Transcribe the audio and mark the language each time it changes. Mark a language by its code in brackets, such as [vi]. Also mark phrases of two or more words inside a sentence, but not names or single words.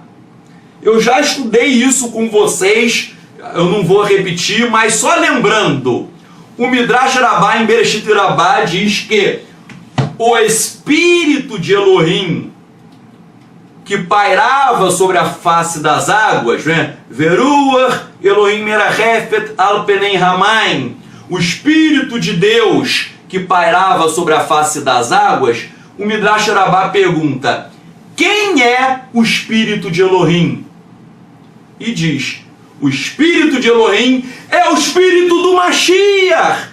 [pt] Eu já estudei isso com vocês, eu não vou repetir, mas só lembrando, o Midrash Rabbah em Bereshit Rabbah diz que o espírito de Elohim que pairava sobre a face das águas, né? [he] ורוח אלהים מרחפת על פני המים, [pt] o espírito de Deus que pairava sobre a face das águas, o Midrash Rabbah pergunta, quem é o espírito de Elohim? E diz, o espírito de Elohim é o espírito do Mashiach.